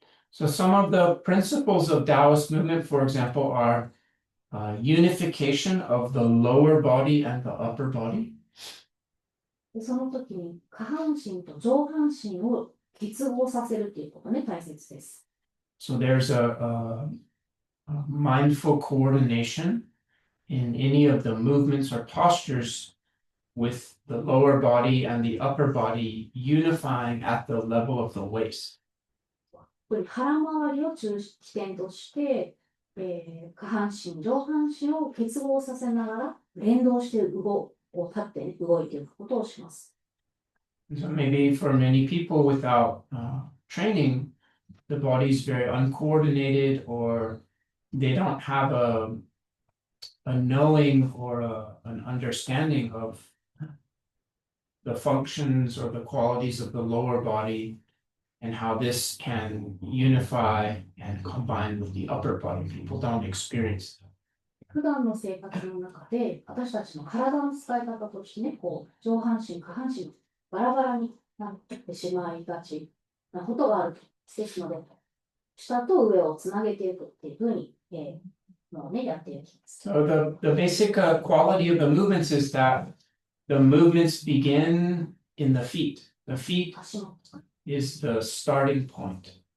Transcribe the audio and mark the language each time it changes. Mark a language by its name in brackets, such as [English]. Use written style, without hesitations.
[English] So some of the principles of Taoist movement, for example, are unification of the lower body and the upper body. [Japanese] その時に下半身と上半身を結合させるっていうことね、大切です。 [English] So there's a mindful coordination in any of the movements or postures with the lower body and the upper body unifying at the level of the waist. [Japanese] 腹回りを起点として、下半身、上半身を結合させながら連動して立って、ね、動いていくことをします。 [English] So maybe for many people without training, the body is very uncoordinated, or they don't have a knowing or an understanding of the functions or the qualities of the lower body and how this can unify and combine with the upper body. People don't experience that. [Japanese] 普段の生活の中で私たちの体の使い方としてね、上半身、下半身バラバラになってしまいがちなことがあるですので、下と上をつなげていくっていうふうに、やっていきます。 [English] So the basic quality of the movements is that the movements begin in the feet. The feet is the starting point.